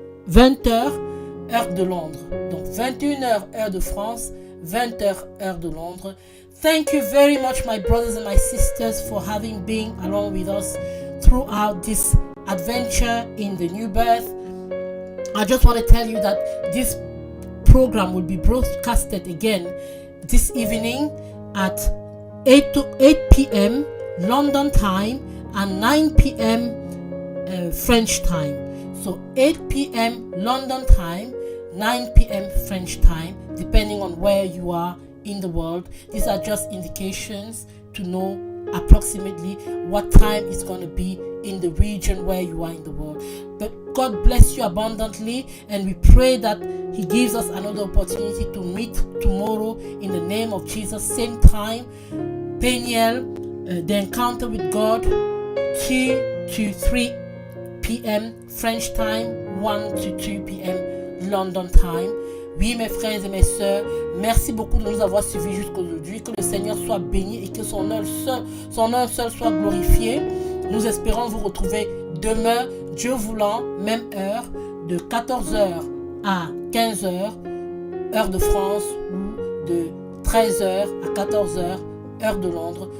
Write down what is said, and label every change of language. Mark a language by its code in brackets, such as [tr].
[fr] 20h, heure de Londres. Donc 21h, heure de France, 20h, heure de Londres. [en] Thank you very much, my brothers and my sisters, for having been along with us throughout this adventure in the new birth. I just want to tell you that this program will be broadcasted again this evening at 8 p.m. London time and 9 p.m. French time. So 8 p.m. London time, 9 p.m. French time, depending on where you are in the world. These are just indications to know approximately what time it's going to be in the region where you are in the world. But God bless you abundantly, and we pray that He gives us another opportunity to meet tomorrow in the name of Jesus. Same time, Peniel, the encounter with God, 2 to 3 p.m. French time, 1 to 2 p.m. London time. [fr] Oui, mes frères et mes sœurs, merci beaucoup de nous avoir suivis jusqu'aujourd'hui. Que le Seigneur soit béni et que son nom seul soit glorifié. Nous espérons vous retrouver demain, Dieu voulant, même heure, de 14h à 15h, heure de France, ou de 13h à 14h, heure de Londres.